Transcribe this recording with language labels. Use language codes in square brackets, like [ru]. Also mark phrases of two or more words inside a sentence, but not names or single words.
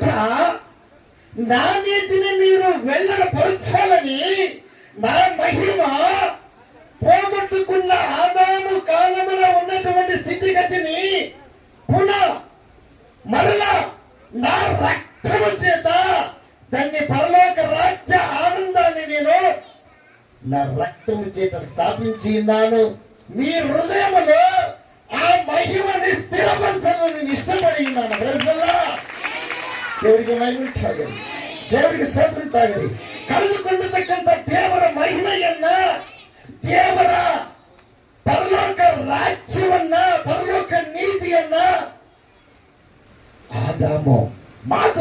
[te] నా నీతిని మీరు వెల్లడపరచాలని నా మహిమ పోగొట్టుకున్న ఆదాము కాలములో ఉన్నటువంటి స్థితిగతిని పునః మరలా నా రక్తము చేత దాన్ని పరలోక రాజ్య ఆనందాన్ని నేను నా రక్తము చేత స్థాపించి ఉన్నాను. మీ హృదయములో ఆ మహిమని స్థిరపరచాలని నేను ఇష్టపడి ఉన్నాను. [kn] ದೇವರಿಗೆ ಮಹಿಮೆ ಉಂಟಾಗಲಿ, ದೇವರಿಗೆ ಸ್ತೋತ್ರ ಉಂಟಾಗಲಿ. ಕಳೆದುಕೊಂಡಿರ್ತಕ್ಕಂಥ ದೇವರ ಮಹಿಮೆಯನ್ನ, ದೇವರ ಪರಲೋಕ ರಾಜ್ಯವನ್ನ, ಪರಲೋಕ ನೀತಿಯನ್ನ ಆದಾಮು ಮಾತು